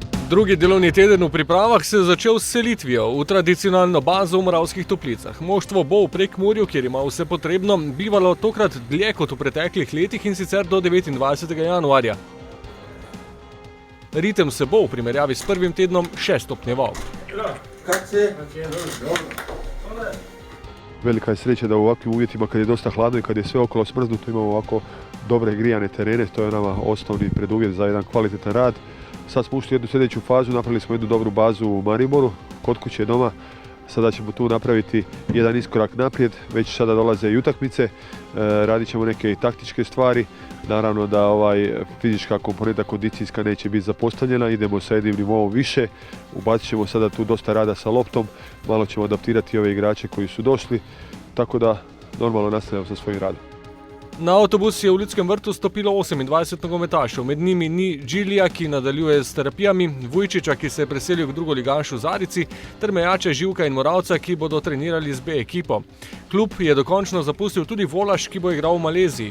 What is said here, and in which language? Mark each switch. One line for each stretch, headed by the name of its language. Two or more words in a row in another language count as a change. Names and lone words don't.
Slovenian: Drugi delovni teden v pripravah se je začel s selitvijo v tradicionalno bazo v Moravskih Toplicah. Moštvo bo v Prekmurju, kjer ima vse potrebno, bivalo tokrat dlje kot v preteklih letih in sicer do 29. januarja. Ritem se bo v primerjavi s prvim tednom še stopnjeval.
Croatian: Velika je sreća da u ovakvim uvjetima kad je dosta hladno i kad je sve okolo smrznuto imamo ovako dobre grijane terene, to je nama osnovni preduvjet za jedan kvalitetan rad. Sad smo ušli u jednu sljedeću fazu, napravili smo jednu dobru bazu u Mariboru, kod kuće doma. Sada ćemo tu napraviti jedan iskorak naprijed, već sada dolaze i utakmice, radit ćemo neke taktičke stvari. Naravno da fizička komponenta kondicijska neće biti zapostavljena, idemo sa jednim nivoom više, ubacit ćemo sada tu dosta rada sa loptom, malo ćemo adaptirati ove igrače koji su došli, tako da normalno nastavljamo sa svojim radom.
Slovenian: Na avtobus je v Ljudskem vrtu stopilo 28 nogometašev, med njimi ni Džilija, ki nadaljuje s terapijami, Vujčiča, ki se je preselil k drugoligašu Zarici, ter Mejača, Živka in Moravca, ki bodo trenirali z B ekipo. Klub je dokončno zapustil tudi Volaš, ki bo igral v Maleziji.